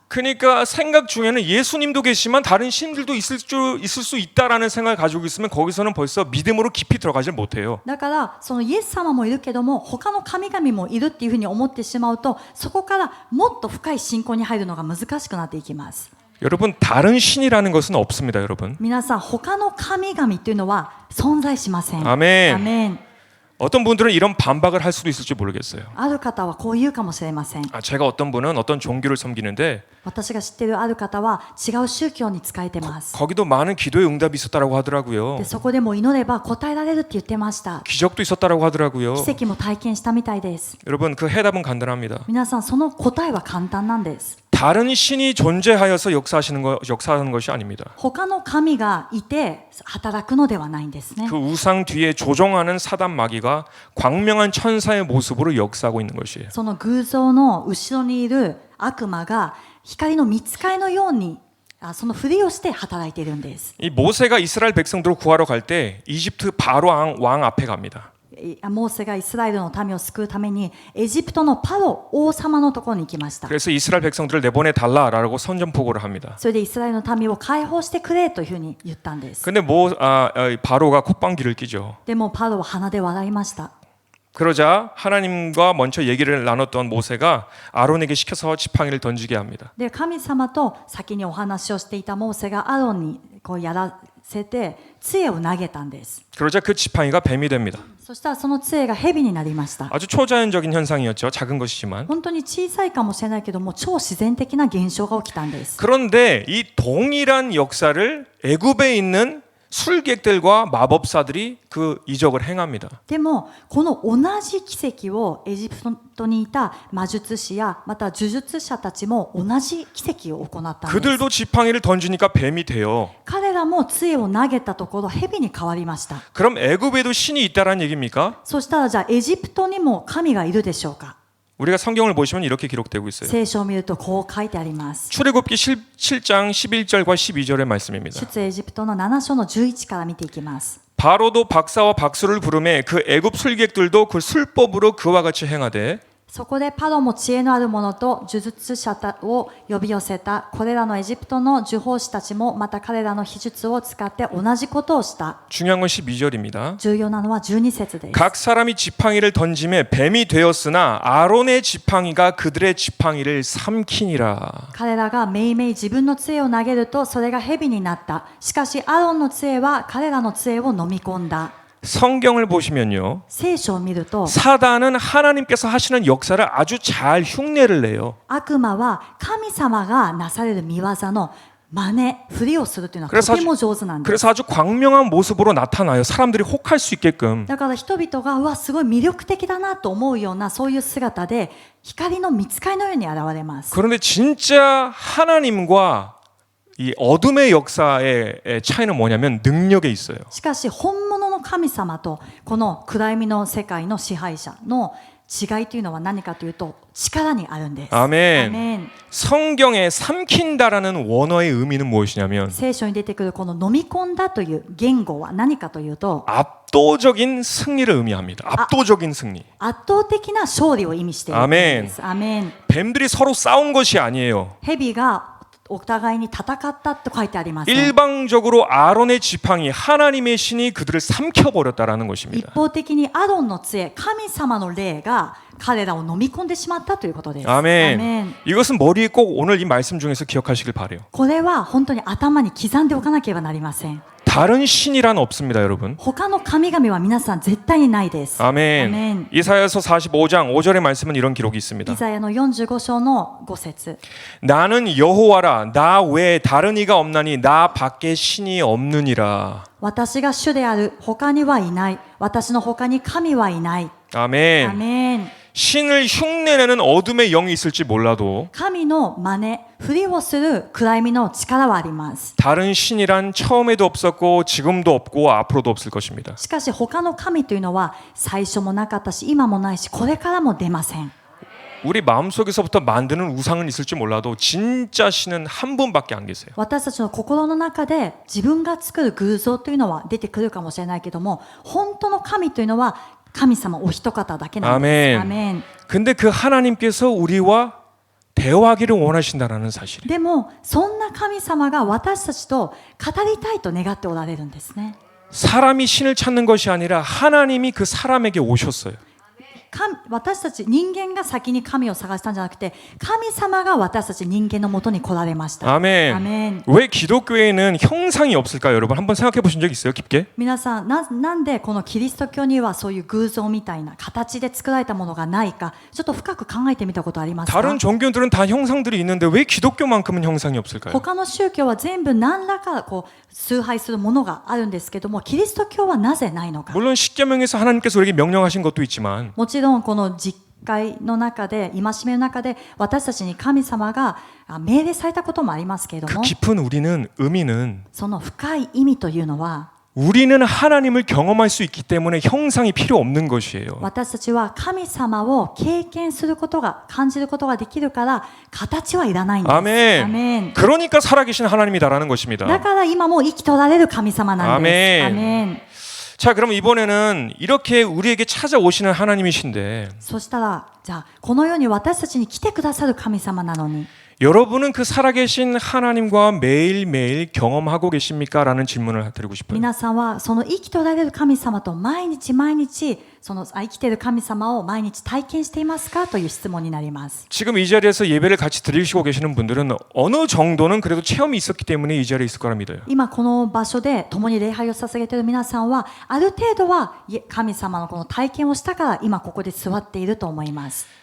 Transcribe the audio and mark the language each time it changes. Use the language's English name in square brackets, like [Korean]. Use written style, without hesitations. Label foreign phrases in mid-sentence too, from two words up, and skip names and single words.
[Korean] 그러니까 생각 중에는 예수님도 계시지만 다른 신들도 있을 수 있다라는 생각을 가지고 있으면 거기서는 벌써 믿음으로 깊이 들어가질 못해요. [Japanese] だからそのイエス様もいるけども他の神々もいるっていうふうに思ってしまうとそこからもっと深い信仰に入るのが難しくなっていきます。 [Korean] 여러분 다른 신이라는 것은 없습니다, 여러분. [Japanese] 皆さん他の神々っていうのは存在しません。 [Korean] 아멘. [Japanese] アメン。 [Korean] 어떤 분들은 이런 반박을 할 수도 있을지 모르겠어요. [Japanese] ある方はこう言うかもしれません。 [Korean] 제가 어떤 분은 어떤 종교를 섬기는데 [Japanese] 私が知っているある方は違う宗教に仕えてます。 [Korean] 거기도 많은 기도의 응답이 있었다라고 하더라고요. [Japanese] でそこでも祈れば答えられるって言ってました。 [Korean] 기적도 있었다라고 하더라고요. [Japanese] 奇跡も体験したみたいです。 [Korean] 여러분 그 해답은 간단합니다. [Japanese] 皆さんその答えは簡単なんです。 [Korean] 다른 신이 존재하여서 역사하는 것이 아닙니다. [Japanese] 他の神がいて働くのではないんですね。 [Korean] 그 우상 뒤에 조종하는 사단 마귀가 광명한 천사의 모습으로 역사하고 있는 것이에요. [Japanese] その偶像の後ろにいる悪魔が光の御使いのようにそのふりをして働いているんです。 [Korean] 이 모세가 이스라엘 백성들을 구하러 갈 때 이집트 바로 왕 앞에 갑니다. [Japanese] モーセがイスラエルの民を救うためにエジプトのパロ王様のところに行きました。 [Korean] 그래서 이스라엘 백성들을 내보내 달라라고 선전포고를 합니다. [Japanese] それでイスラエルの民を解放してくれというふうに言ったんです。 [Korean] 근데 바로가 콧방귀를 끼죠. [Japanese] でもパロは鼻で笑いました。 [Korean] 그러자 하나님과 먼저 얘기를 나눴던 모세가 아론에게 시켜서 지팡이를 던지게 합니다. [Japanese] で神様と先にお話をしていたモーセがアロンにこうやらせて杖を投げたんです。 [Korean] 그러자 그 지팡이가 뱀이 됩니다. [Japanese] そしたらその杖が蛇になりました。 [Korean] 아주 초자연적인 현상이었죠. 작은 것이지만. [Japanese] 本当に小さいかもしれないけども超自然的な現象が起きたんです。 [Korean] 그런데 이 동일한 역사를 애굽에 있는 술객들과 마법사들이 그 이적을 행합니다. [Japanese] でもこの同じ奇跡をエジプトにいた魔術師やまた呪術者たちも同じ奇跡を行ったんです。 [Korean] 그들도 지팡이를 던지니까 뱀이 돼요. [Japanese] 彼らも杖を投げたところ蛇に変わりました。 [Korean] 그럼 애굽에도 신이 있다라는 얘기입니까? [Japanese] そしたらじゃあエジプトにも神がいるでしょうか。 [Korean] 우리가 성경을 보시면 이렇게 기록되고 있어요. [Japanese] 聖書を見るとこう書いてあります。 [Korean] 출애굽기 7장 11절과 12절의 말씀입니다. [Japanese] 出エジプトの7章の11から見ていきます。 [Korean] 바로도 박사와 박수를 부르매 그 애굽 술객들도 그 술법으로 그와 같이 행하되 [Japanese] そこでパロも知恵のある者と呪術者を呼び寄せた。これらのエジプトの呪法師たちもまた彼らの秘術を使って同じことをした。 [Korean] 중요한 건 12절입니다. [Japanese] 重要なのは12節です。 [Korean] 각 사람이 지팡이를 던짐에 뱀이 되었으나 아론의 지팡이가 그들의 지팡이를 삼키니라. [Japanese] 彼らがめいめい自分の杖を投げるとそれが蛇になった。しかしアロンの杖は彼らの杖を飲み込んだ。 [Korean] 성경을 보시면요. [Japanese] 聖書を見ると [Korean] 사단은 하나님께서 하시는 역사를 아주 잘 흉내를 내요. [Japanese] 悪魔は神様がなされる見業の真似、ふりをするというのは [Korean] 그래서 [Japanese] とても上手なんです。 [Korean] 그래서 아주 광명한 모습으로 나타나요. 사람들이 혹할 수 있게끔. [Japanese] だから人々がうわすごい魅力的だなと思うようなそういう姿で光の御使いのように現れます。 [Korean] 그런데 진짜 하나님과 이 어둠의 역사의 차이는 뭐냐면 능력에 있어요. [Japanese] しかし本物の神様とこの暗闇の世界の支配者の違いというのは何かというと力にあるんです。 [Korean] 아멘. [Japanese] アメン。 [Korean] 성경에 삼킨다라는 원어의 의미는 무엇이냐면 [Japanese] 聖書に出てくるこの飲み込んだという言語は何かというと [Korean] 압도적인 승리를 의미합니다. 압도적인 승리. [Japanese] 圧倒的な勝利を意味しているんです。アメン。 [Korean] 뱀들이 서로 싸운 것이 아니에요. [Japanese] 蛇がお互いに戦ったと書いてあります。 [Korean] 일방적으로 아론의 지팡이 하나님의 신이 그들을 삼켜버렸다라는 [Japanese] 一 [Korean] 것입니다. [Japanese] 方的にアロンの杖、神様の霊が彼らを飲み込んでしまったということです。 [Korean] 아멘. 이것은 머리에 꼭 오늘 이 말씀 중에서 기억하시길 바래요. [Japanese] これは本当に頭に刻んでおかなければなりません。 [Korean] 다른 신이란 없습니다, 여러분. [Japanese] 他の神々は皆さん絶対にないです。 [Korean] 아멘. 이사야서 45장 5절의 말씀은 이런 기록이 [Japanese] イ [Korean] 있습니다. [Japanese] ザヤの45章の5節 [Korean] 나는 여호와라 나 외에 다른 이가 없나니 나 밖에 신이 없느니라. [Japanese] 私が主である、他にはいない。私の他に神はいない。 [Korean] 아멘. [Japanese] アメン。 [Korean] 신을 흉내내는 어둠의 영이 있을지 몰라도 [Japanese] 神の真似、ふりをする暗闇の力はあります。 [Korean] 다른 신이란 처음에도 없었고 지금도 없고 앞으로도 없을 것입니다. [Japanese] しかし他の神というのは最初もなかったし今もないしこれからも出ません。 [Korean] 우리 마음속에서부터 만드는 우상은 있을지 몰라도 진짜 신은 한 분밖에 안 계세요. [Japanese] 私たちの心の中で自分が作る偶像というのは出てくるかもしれないけども本当の神というのは神様お一方だけなんです。 [Korean] 아멘. [Japanese] アメン。 [Korean] 근데 그 하나님께서 우리와 대화하기를 원하신다라는 사실. [Japanese] でもそんな神様が私たちと語りたいと願っておられるんですね。 [Korean] 사람이 신을 찾는 것이 아니라 하나님이 그 사람에게 오셨어요. [Japanese] 私たち人間が先に神を探したんじゃなくて神様が私たち人間のもとに来られました。 [Korean] 아멘. [Japanese] アメン。 [Korean] 왜 기독교에는 형상이 없을까요, 여러분? 한번 생각해 보신 적 있어요, 깊게? [Japanese] 皆さんなんでこのキリスト教にはそういう偶像みたいな形で作られたものがないかちょっと深く考えてみたことありますか？ [Korean] 다른 종교들은 다 형상들이 있는데 왜 기독교만큼은 형상이 없을까요? [Japanese] 他の宗教は全部何らかこう崇拝するものがあるんですけどもキリスト教はなぜないのか。 [Korean] 물론 십계명에서 하나님께서 우리에게 명령하신 것도 있지만 [Japanese] もちろんこの実会の中で戒めの中で私たちに神様が命令されたこともありますけれど [Korean] 그 [Japanese] も [Korean] 깊은 의미는 [Japanese] その深い意味というのは [Korean] 우리는 하나님을 경험할 수 있기 때문에 형상이 필요 없는 것이에요. [Japanese] 私たちは神様を経験することが感じることができるから形はいらないんです。 [Korean] 아멘. [Japanese] アメン。 [Korean] 그러니까 살아계신 하나님이다라는 [Japanese] だ [Korean] 것입니다. [Japanese] から今も生きとられる神様なんです。 [Korean] 아멘. [Japanese] アメン。 [Korean] 자, 그럼 이번에는 이렇게 우리에게 찾아오시는 하나님이신데 [Japanese] そしたらじゃあこの世に私たちに来てくださる神様なのに [Korean] 여러분은 그 살아계신 하나님과 매일매일 경험하고 계십니까? 라는 질문을 드리고 싶어요. [Japanese] 皆さんはその生きとられる神様と毎日毎日その生きている神様を毎日体験していますかという質問になります。 [Korean] 지금 이 자리에서 예배를 같이 드리시고 계시는 분들은 어느 정도는 그래도 체험이 있었기 때문에 이 자리에 있을 거라 믿어요. [Japanese] 今この場所で共に礼拝を捧げている皆さんはある程度は神様のこの体験をしたから今ここで座っていると思います。